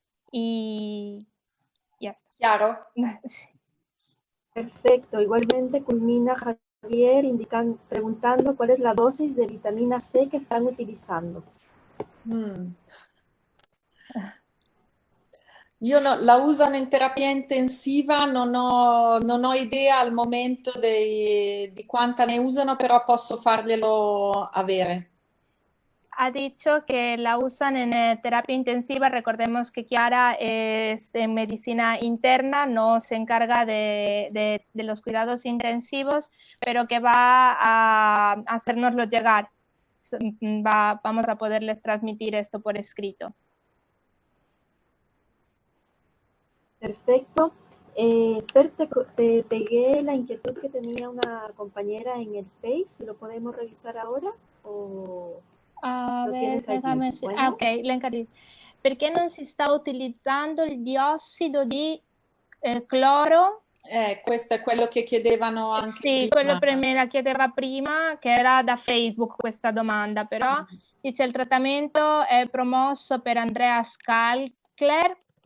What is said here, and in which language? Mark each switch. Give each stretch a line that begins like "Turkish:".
Spanish: Y ya está. Claro. Perfecto. Igualmente culmina Javier preguntando cuál es la dosis de vitamina C que están utilizando.
Italian: Io la usano in terapia intensiva, non ho idea al momento di quanta ne usano, però posso farglielo avere.
Spanish: Ha dicho que la usan en terapia intensiva. Recordemos que Chiara es en medicina interna, no se encarga de los cuidados intensivos, pero que va a hacérnoslo llegar. Vamos a poderles transmitir esto por escrito. Perfecto. Fer, te pegué la inquietud que tenía una compañera en el Face, si lo podemos revisar ahora o... A ver, déjame... Bueno. Ok, Lencaris.
Italian: Perché non si sta utilizzando il diossido di cloro? Questo è quello che chiedevano anche prima. Quello me la chiedeva prima, che era da Facebook questa domanda, però dice il trattamento è promosso per Andreas Kalkler